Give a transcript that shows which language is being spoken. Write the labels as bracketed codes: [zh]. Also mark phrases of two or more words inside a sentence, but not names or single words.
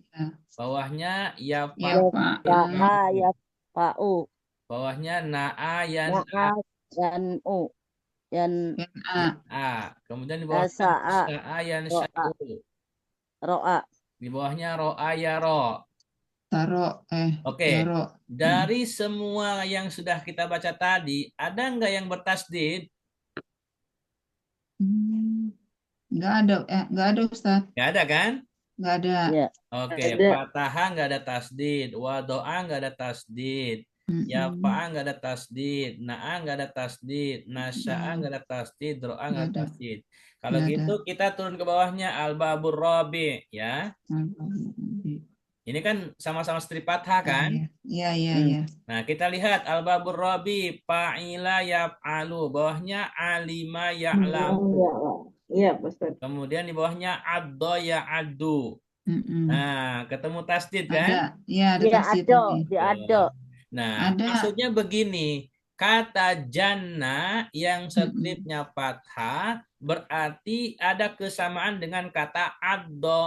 [id] Bawahnya yafa'u. Bawahnya [ar] نأى ينأى. [id] Kemudian di bawah [ar] شاء ينشأ. [id] Ro'a. Di bawahnya ro'a ya ro. Taro, Oke. yaro. Dari semua yang sudah kita baca tadi, ada nggak yang bertasdid? Nggak ada Ustaz. Nggak ada kan? Nggak ada. Ya. Oke, Ada. fataha nggak ada tasdid, wadoa nggak ada tasdid, yafa'a nggak ada tasdid, na'a nggak ada tasdid, nasya'a nggak ada tasdid, ro'a nggak ada tasdid. Kalau Nggak gitu ada. kita turun ke bawahnya [ar] الباب الرابع [id] ya. Ini kan sama-sama strip fathah kan? Iya, iya, Hmm. iya. Nah, kita lihat [ar] الباب الرابع فعل يفعل, [id] bawahnya [ar] علم يعلم. [id] Iya, Ustaz. Kemudian di bawahnya [ar] عضّ يعضّ. [id] Mm-mm. Nah, ketemu tasdid Ada, kan? ya ada Dia tasdid ada, ini. dia ada. Nah, Ada. maksudnya begini, kata janna yang stripnya fathah berarti ada kesamaan dengan kata addo.